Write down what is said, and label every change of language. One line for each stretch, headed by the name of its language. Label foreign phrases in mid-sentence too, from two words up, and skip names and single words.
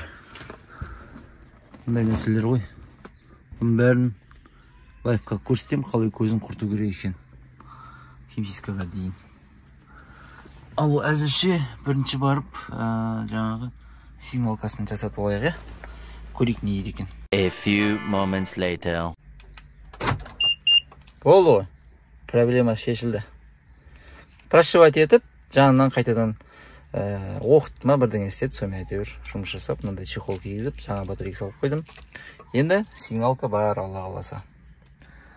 Kazakh: Мындай нәрселер ғой. Бұның бәрін лайфқа көрсетем, қалай көзін құрту керек екен. Химчисткаға дейін. Ал әзірше бірінші барып, жаңағы сигналкасын жасатып алайық, көрейік не еді екен.
English: A few moments later.
Kazakh: Болды ғой. Проблема шешілді. Прошивать етіп, жанынан қайтадан оқытма бірдеңе істеді, сонымен әйтеуір жұмыс жасап, мынандай чехол кигізіп, жаңа батарейка салып қойдым. Енді сигналка бар, Алла қаласа.